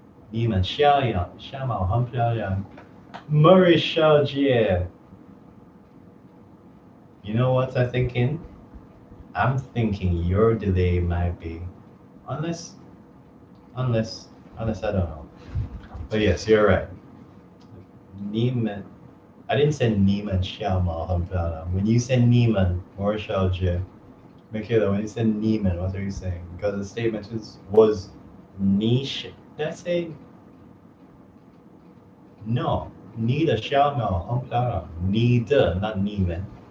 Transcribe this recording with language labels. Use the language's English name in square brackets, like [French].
[Chinese] 你们小猫很漂亮.Murray Xiaojie. [English] You know what I'm thinking? I'm thinking your delay might be, unless I don't know. But yes, you're right. 你们, I didn't say [Chinese] 你们小猫很漂亮. [English] When you said 你们 or 小姐, Michaela, when you said 你们, what are you saying? Because the statement was niche. Did I say No, [Chinese] 你的小鸟很漂亮。你的 not 你们。